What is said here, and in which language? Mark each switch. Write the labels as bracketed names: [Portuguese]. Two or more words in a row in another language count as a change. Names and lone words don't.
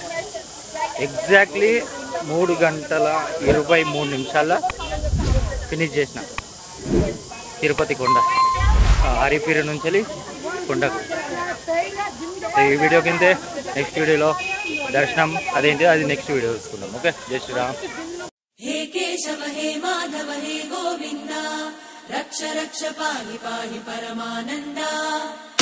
[Telugu] ఎగ్జాక్ట్లీ 3 గంటల 23 నిమిషాల్లో ఫినిష్ చేసిన తిరుపతి కొండ, హరిపీరి నుంచి కొండకు. ఈ వీడియో కిందే నెక్స్ట్ వీడియోలో దర్శనం అదేంటి అది నెక్స్ట్ వీడియో చూసుకుందాం. ఓకే, జై శ్రీరామ్. [Sanskrit] हे केशव हे माधव हे गोविन्द रक्ष रक्ष पाहि पाहि परमानन्द.